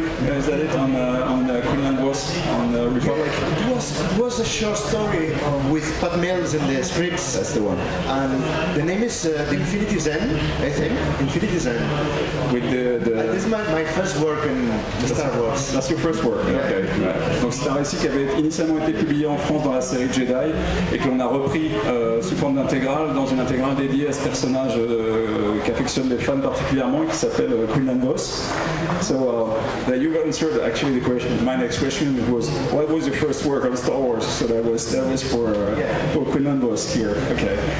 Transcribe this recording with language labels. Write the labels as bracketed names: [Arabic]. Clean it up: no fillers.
[English] Is that it on Quinlan Vos on Republic? It was a short story with Pat Mills in the scripts. That's the one. And the name is The Infinity's End, I think. Infinity's End. With this is my first work in Star Wars. That's your first work. Yeah. Okay. Ouais. [French] Donc c'est un récit qui avait initialement été publié en France dans la série Jedi et que l'on a repris sous forme d'intégrale dans une intégrale dédiée à ce personnage qu'affectionnent les fans particulièrement, qui s'appelle Quinlan Vos. [English] So you've answered actually the question. My next question was, what was your first work on Star Wars? So that was for Quinlan Vos here. Okay.